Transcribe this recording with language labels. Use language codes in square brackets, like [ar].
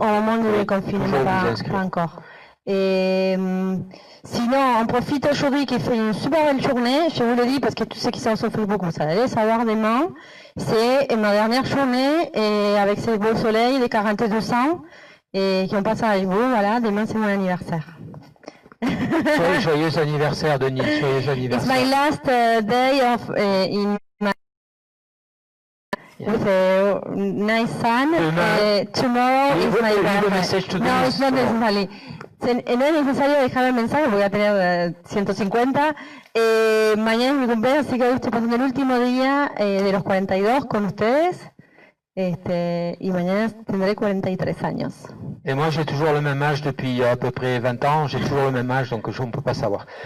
[fr] Au moment du confinement, pas encore. Et sinon, on profite aujourd'hui qu'il fait une super belle journée. Je vous le dis parce que tous ceux qui sont sur Facebook, vous allez savoir demain. C'est ma dernière journée et avec ces beaux soleils, les 42 ans et qui ont passé avec vous. Voilà, demain c'est mon anniversaire. Joyeux anniversaire, Denis. Joyeux anniversaire. [en] It's my last day of in my with a nice sun. Tomorrow is my birthday. No, it's not necessary. [es] No es necesario dejar el mensaje, voy a tener 150. Mañana es mi cumpleaños, así que hoy estoy pasando el último día de los 42 con ustedes. Y mañana tendré 43 años. [fr] Et moi, j'ai toujours le même âge depuis à peu près 20 ans. J'ai toujours le même âge, donc je ne peux pas savoir.